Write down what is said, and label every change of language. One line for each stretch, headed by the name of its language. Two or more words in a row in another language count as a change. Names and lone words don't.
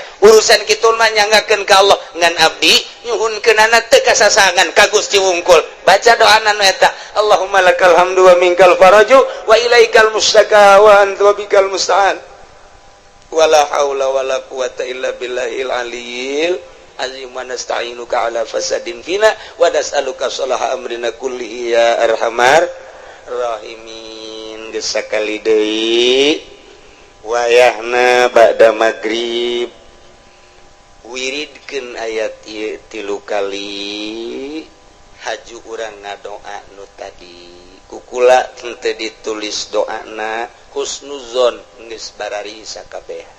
Sundanese: Urusan kitu mah nyanggakeun ka Allah ngan abdi nyuhunkeunana teu kasasangan ka Gusti wungkul. Baca doana nu eta,
Arabic: اللهم لك الحمد ومنك الفرج وإليك المشتكى وأنت بك المستعان. ولا حول ولا قوة إلا بالله العلي العظيم ونستعينك على فساد فينا ونسألك صلاح أمرنا كل يا أرحم الراحمين.
Sundanese: Geus sakali deui wayahna ba'da magrib wiridkeun ayat ieu 3 kali haju urang ngadoa nu tadi kukula teu ditulis doana husnuzon geus barari sakabehan.